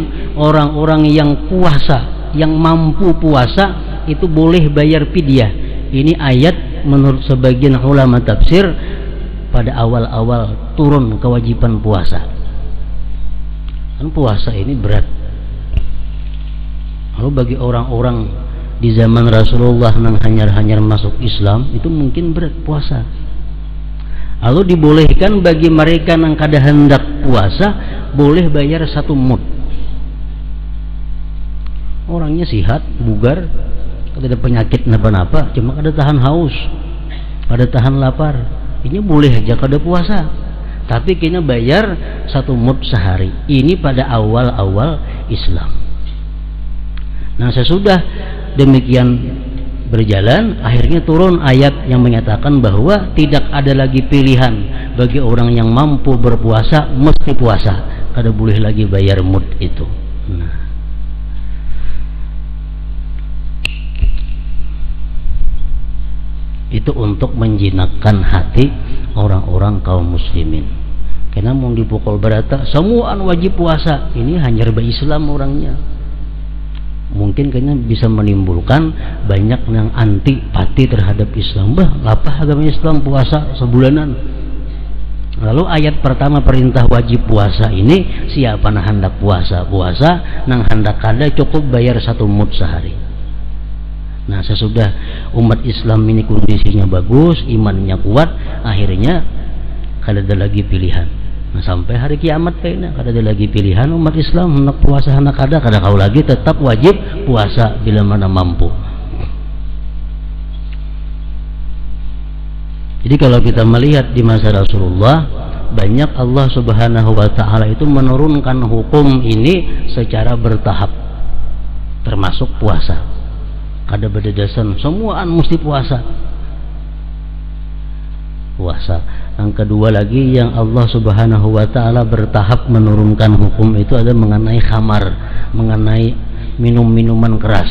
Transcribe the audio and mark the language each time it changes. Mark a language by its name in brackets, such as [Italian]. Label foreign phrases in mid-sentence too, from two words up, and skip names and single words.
[Indonesian] Orang-orang yang puasa, yang mampu puasa itu boleh bayar fidyah. Ini ayat menurut sebagian ulama tafsir pada awal-awal turun kewajiban puasa. Kan puasa ini berat. Lalu bagi orang-orang di zaman Rasulullah yang hanyar-hanyar masuk Islam itu mungkin berat puasa. Lalu dibolehkan bagi mereka yang kada hendak puasa boleh bayar 1 mud. Orangnya sehat, bugar, kada ada penyakit napa-napa, cuma kada tahan haus, kada tahan lapar. Ini boleh aja kada puasa, tapi kena bayar 1 mud sehari. Ini pada awal-awal Islam. Nah, sesudah demikian berjalan, akhirnya turun ayat yang menyatakan bahwa tidak ada lagi pilihan bagi orang yang mampu berpuasa, mesti puasa, kada boleh lagi bayar mud itu. Nah, itu untuk menjinakkan hati orang-orang kaum muslimin. Karena mau dipukul berata semuaan wajib puasa, ini hanya berba Islam orangnya. Mungkin kayaknya bisa menimbulkan banyak yang antipati terhadap Islam. [Banjar] Bah, lapah agama Islam puasa sebulanan. Lalu ayat pertama perintah wajib puasa ini, siapa yang hendak puasa nang hendak kada cukup bayar 1 mud sehari. [Indonesian] Nah, sesudah umat Islam ini kondisinya bagus, imannya kuat, akhirnya kada ada lagi pilihan. Nah, sampai hari kiamat kayaknya kada ada lagi pilihan umat Islam hendak puasa hendak kada kau lagi, tetap wajib puasa bila mana mampu. Jadi kalau kita melihat di masa Rasulullah, banyak Allah Subhanahu wa taala itu menurunkan hukum ini secara bertahap, termasuk puasa. Kada berdasarkan semuaan mesti puasa. Yang kedua lagi yang Allah Subhanahu wa taala bertahap menurunkan hukum itu ada mengenai khamar, mengenai minum-minuman keras.